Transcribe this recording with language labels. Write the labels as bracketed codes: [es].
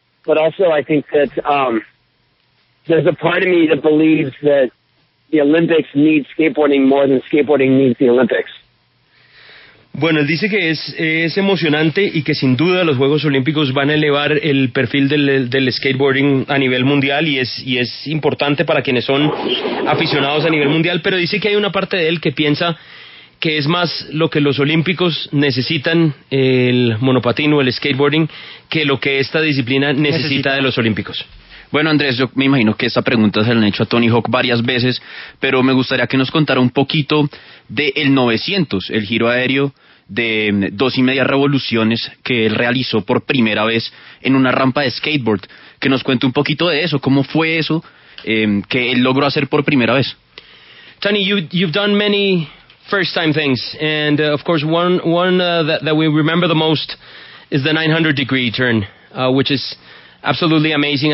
[en] But also, I think that there's a part of me that believes that the Olympics need skateboarding more than skateboarding needs the Olympics. [es] Bueno, él dice que es emocionante y que sin duda los Juegos Olímpicos van a elevar el perfil del skateboarding a nivel mundial, y es importante para quienes son aficionados a nivel mundial, pero dice que hay una parte de él que piensa que es más lo que los olímpicos necesitan, el monopatín o el skateboarding, que lo que esta disciplina necesita de los olímpicos. Bueno, Andrés, yo me imagino que esta pregunta se la han hecho a Tony Hawk varias veces, pero me gustaría que nos contara un poquito del 900, el giro aéreo de 2.5 revoluciones que él realizó por primera vez en una rampa de skateboard. Que nos cuente un poquito de eso, cómo fue eso que él logró hacer por primera vez. [en] Tony, you've done many first-time things, and of course one that we remember the most is the 900-degree turn, which is absolutely amazing.